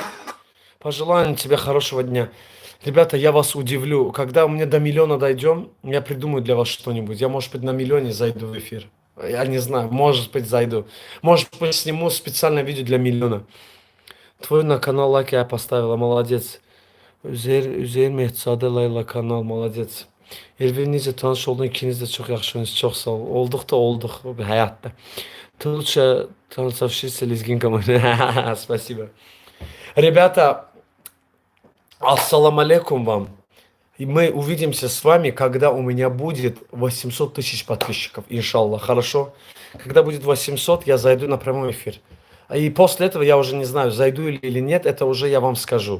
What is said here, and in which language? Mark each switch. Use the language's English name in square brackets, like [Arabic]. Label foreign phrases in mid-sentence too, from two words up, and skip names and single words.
[Russian] Пожелаю тебе хорошего дня. Ребята, я вас удивлю. Когда у меня до миллиона дойдем, я придумаю для вас что-нибудь. Я, может быть, на миллионе зайду в эфир. Я не знаю, может быть, зайду. Может быть, сниму специальное видео для миллиона. Твой на канал лайк я поставила, молодец. [Azerbaijani] Üzeyir Mehzade Layla kanal, молодец. Elbirinize tanış oldun, ikiniz de çok yaxşısınız, çok sağ ol. Olduk da olduk hayatta. [Russian] Ты лучше танцовщица лезгинка. Спасибо. Ребята, ассаламу алейкум вам. И мы увидимся с вами, когда у меня будет 800 тысяч подписчиков, иншаллах, хорошо? Когда будет 800, я зайду на прямой эфир. И после этого я уже не знаю, зайду или нет, это уже я вам скажу.